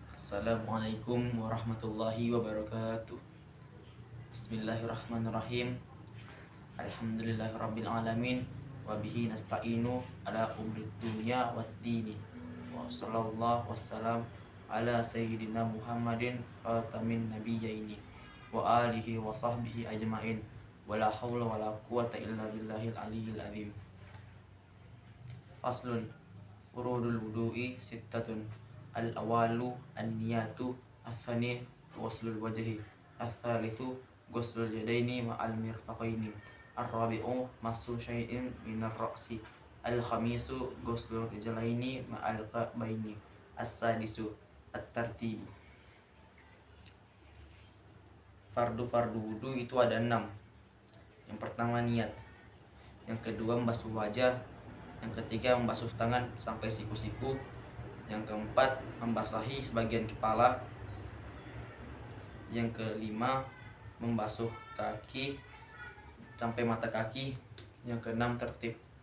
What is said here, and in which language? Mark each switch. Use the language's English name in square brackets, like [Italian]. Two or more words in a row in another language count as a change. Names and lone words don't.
[Arabic] السلام عليكم ورحمة الله وبركاته بسم الله الرحمن الرحيم. الحمد لله رب العالمين وبه نستعين على أمور الدنيا والدين. وصلى الله وسلم على سيدنا محمد خاتم النبيين وآله وصحبه أجمعين. ولا حول ولا قوة إلا بالله العلي العظيم. فصل فروض الوضوء ستة. الأول النية الثاني غسل الوجه الثالث غسل اليدين مع المرفقين الرابع مسح شيء من الرأس الخامس غسل الرجلين مع الكعبين السادس الترتيب. [Indonesian] Fardu-fardu wudu itu ada 6. Yang pertama niat, yang kedua membasuh wajah, yang ketiga membasuh tangan sampai siku-siku, yang keempat membasahi sebagian kepala, yang kelima membasuh kaki sampai mata kaki, yang keenam tertib.